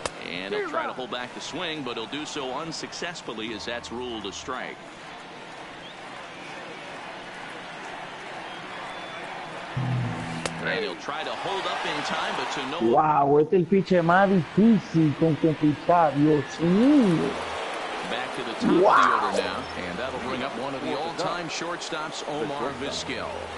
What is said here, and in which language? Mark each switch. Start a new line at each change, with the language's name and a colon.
English: And he'll try to hold back the swing, but he'll do so unsuccessfully as that's ruled a strike. And he'll try to hold up in time, but to no...
Spanish: Wow, este es el pitcher más difícil con que pichar, Dios mío.
English: Back to the top of the order now, and that'll bring up one of the all-time shortstops, Omar Vizquel.